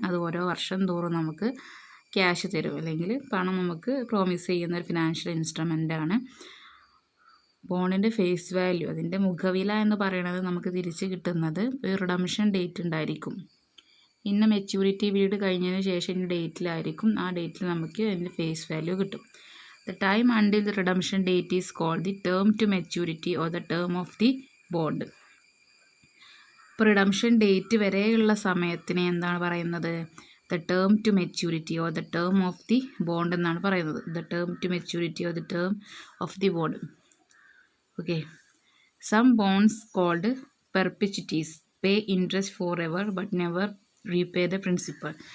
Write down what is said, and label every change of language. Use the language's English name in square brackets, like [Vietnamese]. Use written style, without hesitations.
[Malayalam] അത് ഓരോ വർഷം തോറും നമുക്ക് ക്യാഷ് തരും, അല്ലെങ്കിൽ പണം നമുക്ക് പ്രോമിസ് ചെയ്യുന്ന ഒരു ഫിനാൻഷ്യൽ ഇൻസ്ട്രുമെൻ്റ് ആണ്. ബോണ്ടിൻ്റെ ഫേസ് വാല്യൂ, അതിൻ്റെ മുഖവില എന്ന് പറയുന്നത് നമുക്ക് തിരിച്ച് കിട്ടുന്നത് ഒരു റിഡംഷൻ ഡേറ്റ് ഉണ്ടായിരിക്കും. ഇന്ന മെച്യൂരിറ്റി പീരീഡ് കഴിഞ്ഞതിന് ശേഷം ഇന്ന ഡേറ്റിലായിരിക്കും, ആ ഡേറ്റിൽ നമുക്ക് അതിൻ്റെ ഫേസ് വാല്യൂ കിട്ടും. [English] The time until the redemption date is called the term to maturity or the term of the bond. [Malayalam] ഇപ്പോൾ റിഡംഷൻ ഡേറ്റ് വരെയുള്ള സമയത്തിനെ എന്താണ് പറയുന്നത്, [English] the term to maturity or the term of the bond [Malayalam] എന്നാണ് പറയുന്നത്. [English] The term to maturity or the term of the bond. Okay, some bonds called perpetuities pay interest forever but never repay the principal.